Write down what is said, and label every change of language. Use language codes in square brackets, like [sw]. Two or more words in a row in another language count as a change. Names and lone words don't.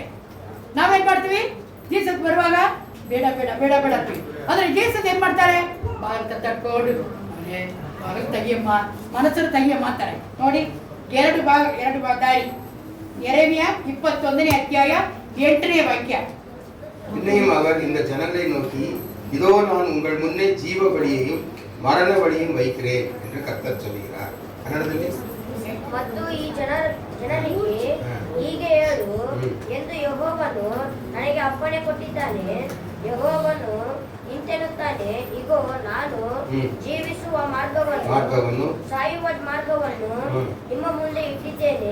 [kn] ನಾವೇನ್ ಮಾಡ್ತೀವಿ, ಜೀಸಸ್ ಬರುವಾಗ ಬೇಡ ಬೇಡ ಬೇಡ ಬೇಡ ಅಂತೀವಿ. ಆದ್ರೆ ಜೀಸಸ್ ಏನ್ ಮಾಡ್ತಾರೆ, ಬಾಗಿಲು ತಟ್ಕೊಂಡು ಬಾಗಿಲು ತೆಗಿಯಮ್ಮ, ಮನಸ್ಸನ್ನು ತೆಗಿಯಮ್ಮ ಅಂತಾರೆ. ನೋಡಿ 2 ದಾರಿ. ಯೆರೆಮೀಯ 21ನೇ ಅಧ್ಯಾಯ 8ನೇ ವಾಕ್ಯ. [ta] இன்னையும் அவர் இந்த ஜனங்களை நோக்கி, இதோ நான் உங்கள் முன்னே ஜீவ வழியையும் மரண வழியையும் வைக்கிறேன் என்று கர்த்தர் சொல்கிறார். [kn] கன்னಡದಲ್ಲಿ ಮತ್ತು ಈ ಜನರಿಗೆ ಹೀಗೆ ಹೇಳು ಎಂದು ಯೆಹೋವನು ನನಗೆ ಅಪ್ಪಣೆ ಕೊಟ್ಟಿದ್ದಾನೆ. ಯೆಹೋವನು ಇಂತೆನ್ನುತ್ತಾನೆ, ಇಗೋ ನಾನು ಜೀವಿಸುವ ಮಾರ್ಗವನ್ನು ಸಾಯುವ ಮಾರ್ಗವನ್ನು ನಿಮ್ಮ ಮುಂದೆ ಇಟ್ಟಿದ್ದೇನೆ.